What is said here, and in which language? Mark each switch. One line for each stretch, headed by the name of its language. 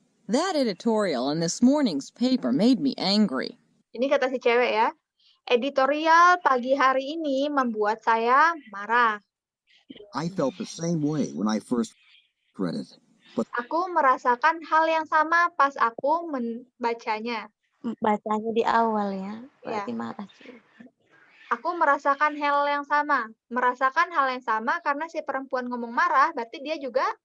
English: That editorial in this morning's paper made me angry.
Indonesian: Ini kata si cewek ya. Editorial pagi hari ini membuat saya marah.
English: I felt the same way when I first read it. But
Indonesian: Aku merasakan hal yang sama pas aku membacanya. Bacanya di awal ya, Ya, berarti marah juga. aku merasakan hal yang sama. Merasakan hal yang sama karena si perempuan ngomong marah, berarti dia juga